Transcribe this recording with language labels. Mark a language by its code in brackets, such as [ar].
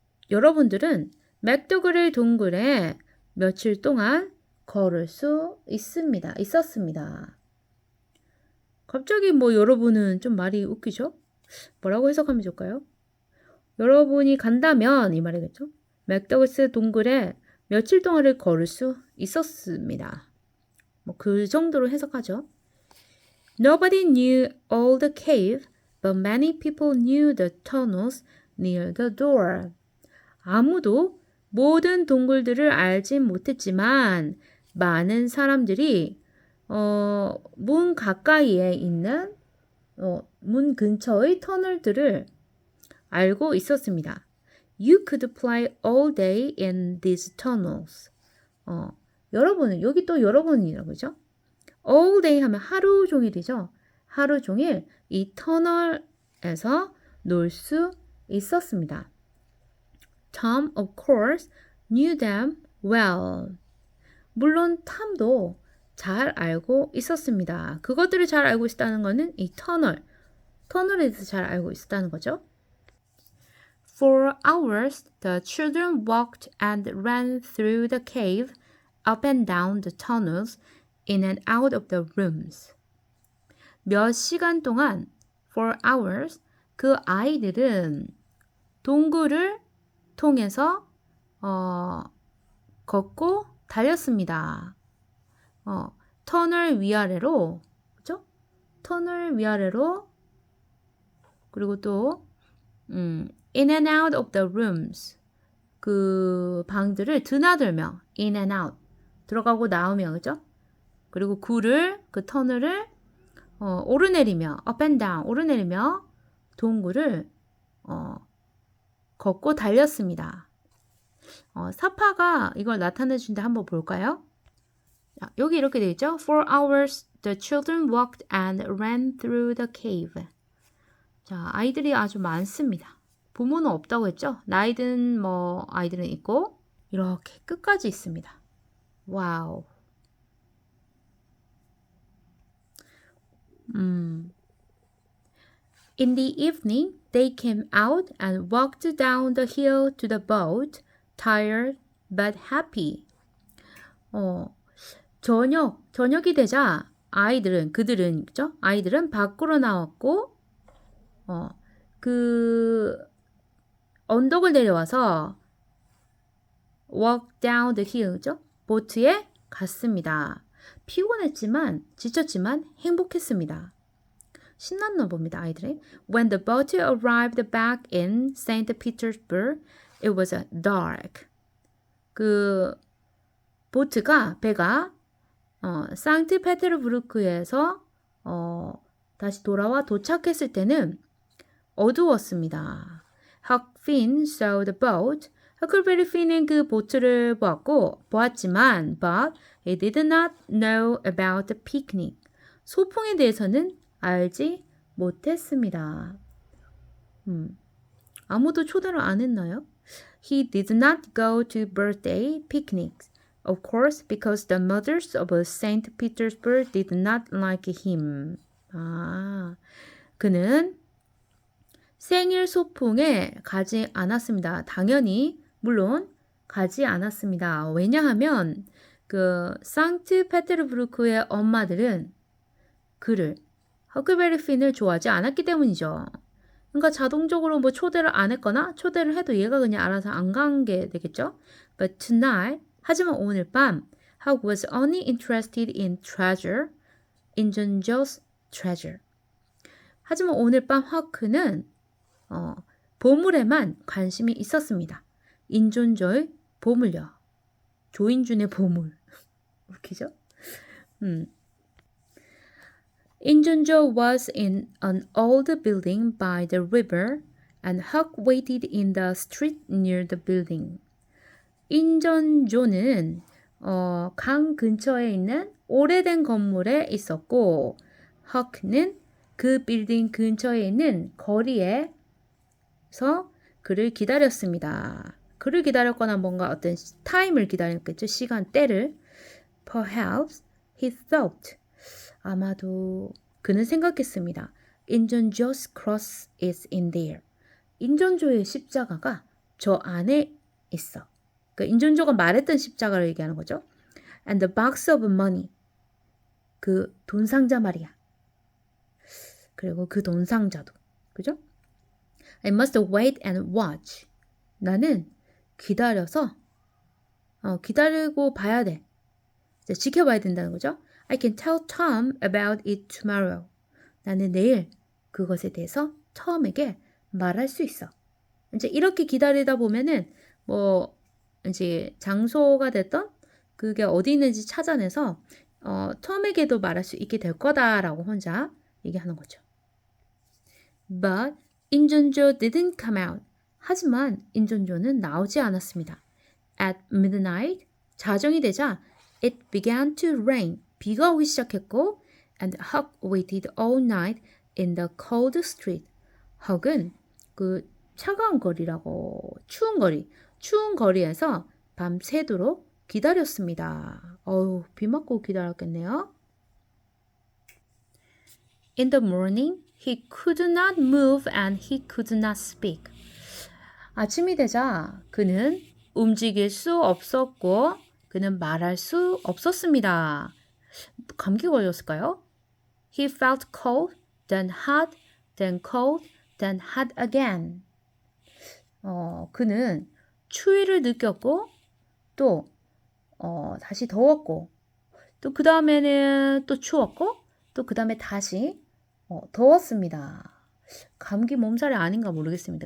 [ko] 여러분들은 맥도글의 동굴에 며칠 동안 걸을 수 있었습니다. 갑자기 여러분은 좀 말이 웃기죠? 뭐라고 해석하면 좋을까요? 여러분이 간다면 이 말이겠죠? 맥도글스 동굴에 며칠 동안을 걸을 수 있었습니다. 그 정도로 해석하죠. [en] Nobody knew all the cave, but many people knew the tunnels near the door. [ko] 아무도 모든 동굴들을 알진 못했지만 많은 사람들이 문 가까이에 있는 문 근처의 터널들을 알고 있었습니다. [en] You could play all day in these tunnels. [ko] 여러분은 여기 또 여러분이라고 그러죠? [en] All day [ko] 하면 하루 종일이죠. 하루 종일 이 터널에서 놀 수 있었습니다. [en] Tom, of course, knew them well. [ko] 물론 탐도 잘 알고 있었습니다. 그것들을 잘 알고 있었다는 것은 이 터널에 대해서 잘 알고 있었다는 거죠. [en] For hours, the children walked and ran through the cave, up and down the tunnels, in and out of the rooms. [ko] 몇 시간 동안, [en] for hours, [ko] 그 아이들은 동굴을 통해서 걷고 달렸습니다. 터널 위아래로, 그죠? 터널 위아래로, 그리고 또 [en] in and out of the rooms, [ko] 그 방들을 드나들며 [en] in and out, [ko] 들어가고 나오며, 그죠? 그리고 그 터널을 오르내리며 [en] up and down, [ko] 오르내리며 동굴을 걷고 달렸습니다. 사파가 이걸 나타내 주는데 한번 볼까요? 자, 여기 이렇게 되어 있죠? [en] For hours, the children walked and ran through the cave. [ko] 자, 아이들이 아주 많습니다. 부모는 없다고 했죠? 나이든 아이들은 있고 이렇게 끝까지 있습니다. 와우. [en] In the evening, they came out and walked down the hill to the boat, tired but happy. [ko] 저녁이 되자 아이들은 밖으로 나왔고, 그 언덕을 내려와서 [en] walk down the hill [ko] 죠? 보트에 갔습니다. 피곤했지만, 지쳤지만 행복했습니다. 신났나 봅니다, 아이들이. [en] When the boat arrived back in St. Petersburg, it was dark. [ko] 그 배가 상트페테르부르크에서 다시 돌아와 도착했을 때는 어두웠습니다. [en] 헉핀 saw the boat. [ko] 허클베리 핀은 그 보트를 보았지만 [en] but he did not know about the picnic. [ko] 소풍에 대해서는 알지 못했습니다. 아무도 초대를 안 했나요? [en] He did not go to birthday picnics. Of course, because the mothers of St. Petersburg did not like him. [ko] 그는 생일 소풍에 가지 않았습니다. 당연히 물론 가지 않았습니다. 왜냐하면 그 상트페테르부르크의 엄마들은 그를 허클베리 핀을 좋아하지 않았기 때문이죠. 그러니까 자동적으로 뭐 초대를 안 했거나 초대를 해도 얘가 그냥 알아서 안 간 게 되겠죠. [en] But tonight, [ko] 하지만 오늘 밤, [en] Hawk was only interested in treasure, 인존조's treasure. [ko] 하지만 오늘 밤 하크는 보물에만 관심이 있었습니다. 인존조의 보물요. 조인준의 보물. 웃기죠? [en] 인존조 was in an old building by the river and Huck waited in the street near the building. [ko] 인존조는 강 근처에 있는 오래된 건물에 있었고 Huck는 그 빌딩 근처에 있는 거리에서 그를 기다렸습니다. 그를 기다렸거나 뭔가 어떤 타임을 기다렸겠죠. 시간, 때를. [en] Perhaps he thought. [ko] 아마도 그는 생각했습니다. [en] 인존조's cross is in there. [ko] 인존조의 십자가가 저 안에 있어. 그러니까 인존조가 말했던 십자가를 얘기하는 거죠. [en] And the box of money. [ko] 그 돈 상자 말이야. 그리고 그 돈 상자도. 그죠? [en] I must wait and watch. [ko] 나는 기다려서 기다리고 봐야 돼. 이제 지켜봐야 된다는 거죠. [en] I can tell Tom about it tomorrow. [ko] 나는 내일 그것에 대해서 톰에게 말할 수 있어. 이제 이렇게 기다리다 보면은 뭐 이제 장소가 됐던 그게 어디 있는지 찾아내서 톰에게도 말할 수 있게 될 거다라고 혼자 얘기하는 거죠. [en] But 인존조 didn't come out. [ko] 하지만 인존조는 나오지 않았습니다. [en] At midnight, [ko] 자정이 되자 [en] it began to rain. [ko] 비가 오기 시작했고 [en] and Huck waited all night in the cold street. [ko] Huck은 그 차가운 거리라고 추운 거리에서 밤새도록 기다렸습니다. 비 맞고 기다렸겠네요. [en] In the morning, he could not move and he could not speak. [ko] 아침이 되자 그는 움직일 수 없었고 그는 말할 수 없었습니다. 감기 걸렸을까요? [en] He felt cold, then hot, then cold, then hot again. [ko] 그는 추위를 느꼈고 또 다시 더웠고 또 그 다음에는 또 추웠고 또 그 다음에 다시 더웠습니다. 감기 몸살이 아닌가 모르겠습니다.